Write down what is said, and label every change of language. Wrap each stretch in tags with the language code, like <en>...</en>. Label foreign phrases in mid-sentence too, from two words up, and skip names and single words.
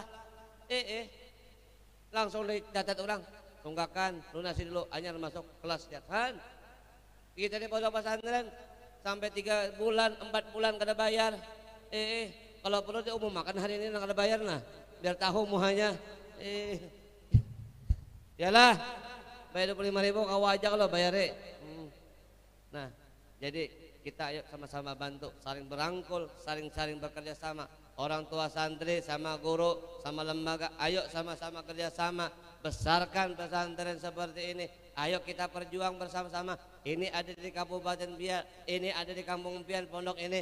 <id>Langsung dicatat orang, tunggakan lunasi dulu anyar masuk kelas ya kan. Kita di pondok pesantren sampai 3 bulan 4 bulan kada bayar.</id> <bjn>Kalau perlu diumumkan hari ini kada bayar nah, biar tahu muhanya. Yalah bayar 25.000 kawa aja kalau bayar.</bjn> <id>Nah, jadi kita ayo sama-sama bantu, saling berangkul, saling bekerja sama. Orang tua santri sama guru sama lembaga, ayo sama-sama kerjasama, besarkan pesantren seperti ini. Ayo kita perjuang bersama-sama. Ini ada di Kabupaten Biak, ini ada di Kampung Pian pondok ini.</id>